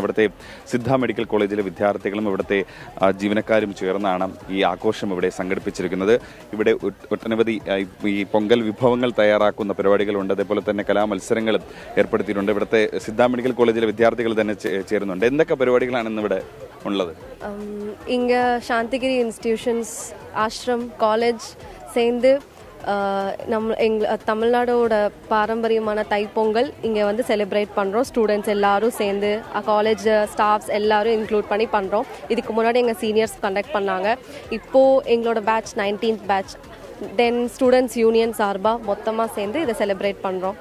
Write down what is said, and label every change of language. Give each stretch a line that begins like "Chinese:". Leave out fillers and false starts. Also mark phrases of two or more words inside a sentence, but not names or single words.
Malayalam: ഇവിടുത്തെ സിദ്ധ മെഡിക്കൽ കോളേജിലെ വിദ്യാർത്ഥികളും ഇവിടുത്തെ ജീവനക്കാരും ചേർന്നാണ് ഈ ആഘോഷം ഇവിടെ സംഘടിപ്പിച്ചിരിക്കുന്നത്. ഇവിടെ ഒട്ടനവധി ഈ പൊങ്കൽ വിഭവങ്ങൾ തയ്യാറാക്കുന്ന പരിപാടികളുണ്ട്. അതേപോലെ തന്നെ കലാമത്സരങ്ങളും ഏർപ്പെടുത്തിയിട്ടുണ്ട്. ഇവിടുത്തെ സിദ്ധ മെഡിക്കൽ കോളേജിലെ വിദ്യാർത്ഥികൾ തന്നെ ചേരുന്നുണ്ട്. എന്തൊക്കെ പരിപാടികളാണ് ഇന്നിവിടെ ഉള്ളത്?
Tamil: இங்கே சாந்திகிரி இன்ஸ்டிடியூஷன்ஸ் ஆஷ்ரம் காலேஜ் சேர்ந்து தமிழ்நாடோட பாரம்பரியமான தைப்பொங்கல் இங்கே வந்து செலிப்ரேட் பண்ணுறோம். ஸ்டூடெண்ட்ஸ் எல்லாரும் சேர்ந்து
English: college staffs
Tamil: எல்லாரும் இன்க்ளூட் பண்ணி பண்ணுறோம். இதுக்கு முன்னாடி எங்கள்
English: seniors conduct
Tamil: பண்ணாங்க. இப்போது எங்களோட
English: batch 19th batch then students union
Tamil: சார்பாக மொத்தமாக சேர்ந்து இதை செலிப்ரேட் பண்ணுறோம்.